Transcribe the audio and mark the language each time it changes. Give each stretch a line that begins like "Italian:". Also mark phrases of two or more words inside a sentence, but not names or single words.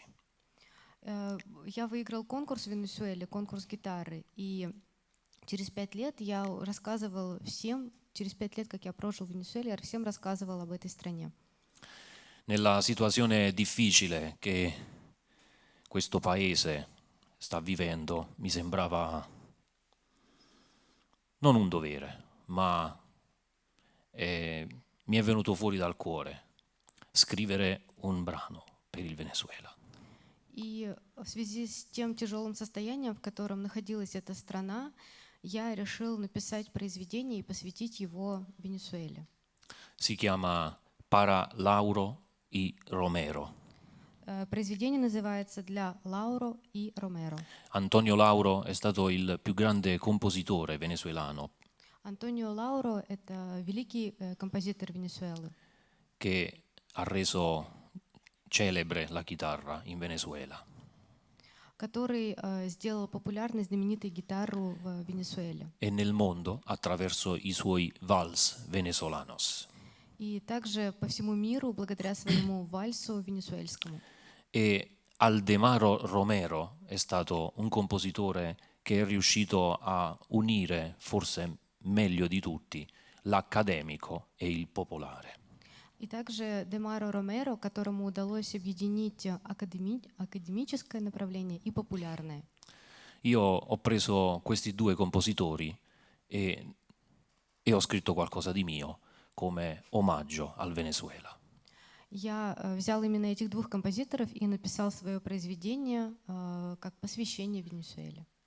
Russian: Я выиграл конкурс в Венесуэле, конкурс гитары, и через 5 лет я рассказывал всем, через 5 лет, как я прожил в Венесуэле, я всем рассказывал об этой стране.
Italian: Nella situazione difficile che questo paese sta vivendo, mi sembrava non un dovere, ma mi è venuto fuori dal cuore scrivere un brano per il Venezuela.
Russian: И в связи с тем тяжелым состоянием, в котором находилась эта страна, я решил написать произведение и посвятить его Венесуэле.
Italian: Si chiama Para Lauro y Romero.
Russian: Произведение называется «Для Лауро и Ромеро».
Italian: Antonio Lauro è stato il più grande compositore venezuelano
Russian: Антонио Лауро — это великий композитор Венесуэлы,
Italian: che ha reso celebre la chitarra in Venezuela.
Russian: который сделал популярной знаменитой гитару в Венесуэле.
Italian: E nel mondo attraverso i suoi
Spanish: vals venezolanos.
Russian: И также по всему миру благодаря своему вальсу венесуэльскому.
Italian: E Aldemaro Romero è stato un compositore che è riuscito a unire, forse meglio di tutti, l'accademico e il popolare.
Russian: И также Демаро Ромеро, которому удалось объединить академическое направление и популярное.
Italian: Io ho preso questi due compositori e ho scritto qualcosa di mio come omaggio al Venezuela.
Russian: Я взял именно этих двух композиторов и написал свое произведение как посвящение Венесуэле.